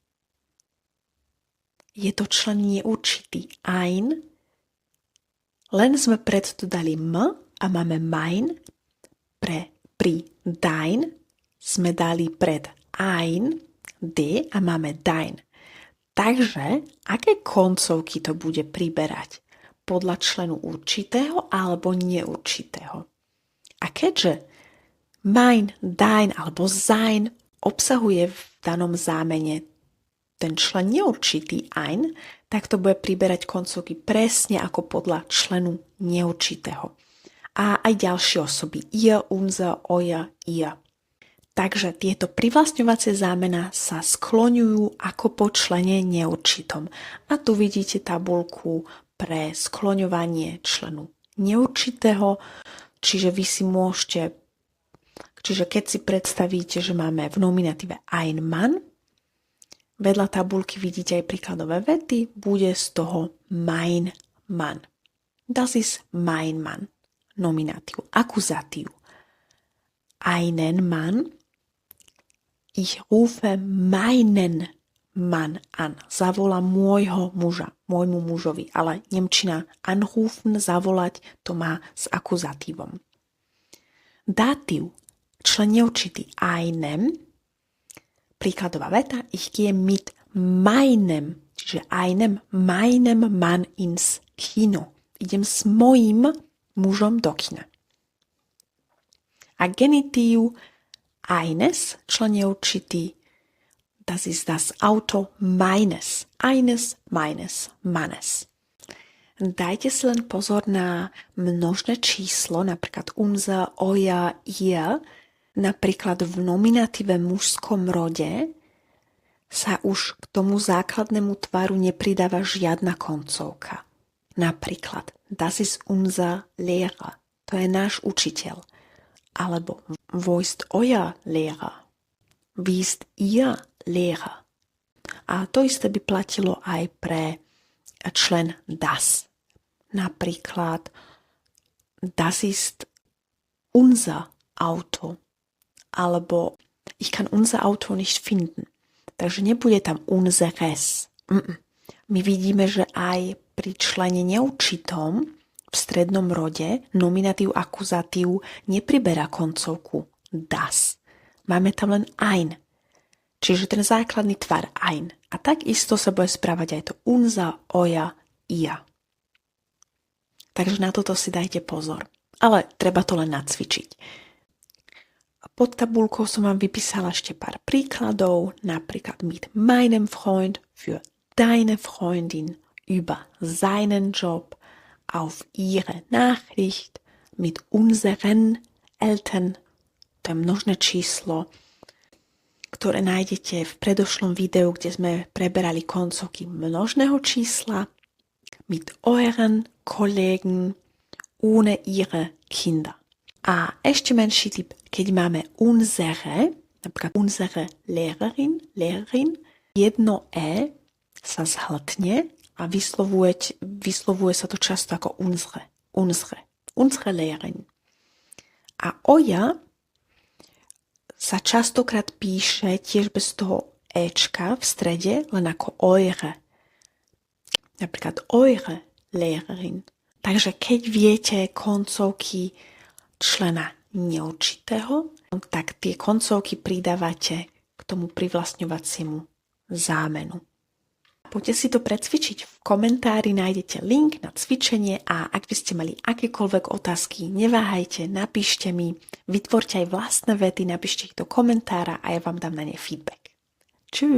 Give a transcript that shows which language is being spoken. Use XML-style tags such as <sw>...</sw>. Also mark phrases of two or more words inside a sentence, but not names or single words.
<sk>Je to člen neurčitý ein, len sme preto dali m a máme mein, pri dein sme dali pred ein, d a máme dein. Takže, aké koncovky to bude priberať? Podľa členu určitého alebo neurčitého? A keďže</sk> <de>mein, dein</de> <sk>alebo sein obsahuje v danom zámene ten člen neurčitý ein, tak to bude priberať koncovky presne ako podľa členu neurčitého. A aj ďalšie osoby.</sk> <de>Ihr, unser, euer, ihr.</de> <sk>Takže tieto privlastňovacie zámena sa skloňujú ako po člene neurčitom. A tu vidíte tabuľku pre skloňovanie členu neurčitého, čiže vy si môžete, čiže keď si predstavíte, že máme v nominatíve</sk> <de>ein Mann,</de> <sk>vedľa tabuľky vidíte aj príkladové vety, bude z toho</sk> <de>mein Mann. Das ist mein Mann.</de> <sk>Nominatív. Akuzatív.</sk> <de>Einen Mann. Ich rufe meinen Mann an.</de> <sk>Zavolám môjho muža, môjmu mužovi. Ale nemčina anrufen, zavolať, to má s akuzatívom. Dátiv, člen neurčitý einem, príkladová veta,</sk> <de>ich gehe mit meinem, čiže meinem Mann ins Kino.</de> <sk>Idem s mojím mužom do kina. A genitív eines, člen neurčitý,</sk> <de>das ist das Auto meines. Eines, meines, mannes.</de> <sk>Dajte si len pozor na množné číslo, napríklad</sk> <de>unser, euer, ihr.</de> <sk>Napríklad v nominatíve mužskom rode sa už k tomu základnému tvaru nepridáva žiadna koncovka.</sk> <de>Napríklad das ist unser Lehrer.</de> <sk>To je náš učiteľ.</sk> <de>Alebo wo ist euer Lehrer? Wie ist ihr Lehrer?</de> <sk>A to isté by platilo aj pre člen das.</sk> <de>Napríklad das ist unser Auto. Alebo ich kann unser Auto nicht finden.</de> <sk>Takže nebude tam unseres. My vidíme, že aj pri člene neurčitom v strednom rode nominatív akuzatív nepriberá koncovku das. Máme tam len ein. čiže ten základný tvar ein. A takisto sa bude správať aj to</sk> <de>unser, euer, ihr.</de> <sk>Takže na toto si dajte pozor. Ale treba to len nacvičiť. Pod tabulkou som vám vypísala ešte pár príkladov, napríklad</sk> <de>mit meinem Freund für deine Freundin, über seinen Job, auf ihre Nachricht, mit unseren Eltern,</de> <sk>to je množné číslo, ktoré nájdete v predošlom videu, kde sme preberali koncovky množného čísla,</sk> <de>mit euren Kollegen, ohne ihre Kinder.</de> <sk>A ešte menší typ, keď máme unsere, napríklad</sk> <de>unsere Lehrerin,</de> <sk>jedno sa zhltne a vyslovuje sa to často ako</sk> <de>unsere Lehrerin.</de> <sk>A euer sa častokrát píše tiež bez toho ečka v strede, len ako eure.</sk> <de>Napríklad eure Lehrerin.</de> <sk>Takže keď viete koncovky člena neurčitého, tak tie koncovky pridávate k tomu privlastňovaciemu zámenu. Poďte si to precvičiť. V komentári nájdete link na cvičenie a ak by ste mali akékoľvek otázky, neváhajte, napíšte mi, vytvorte aj vlastné vety, napíšte ich do komentára a ja vám dám na ne feedback.</sk>